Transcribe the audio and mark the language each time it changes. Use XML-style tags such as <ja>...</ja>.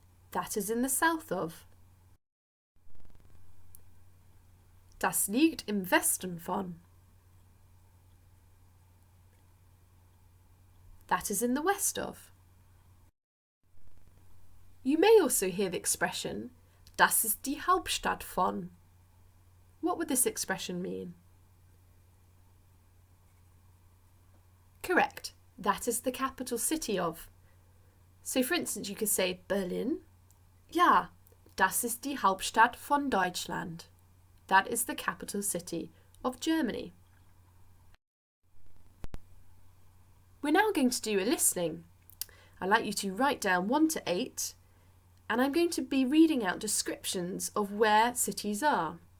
<en>That is in the south of.</en> <de>Das liegt im Westen von.</de> <en>That is in the west of. You may also hear the expression,</en> <de>Das ist die Hauptstadt von.</de> <en>What would this expression mean? Correct. That is the capital city of. So for instance, you could say Berlin.</en> <de>Ja, das ist die Hauptstadt von Deutschland.</de> <en>That is the capital city of Germany. We're now going to do a listening. I'd like you to write down 1 to 8, and I'm going to be reading out descriptions of where cities are.</en>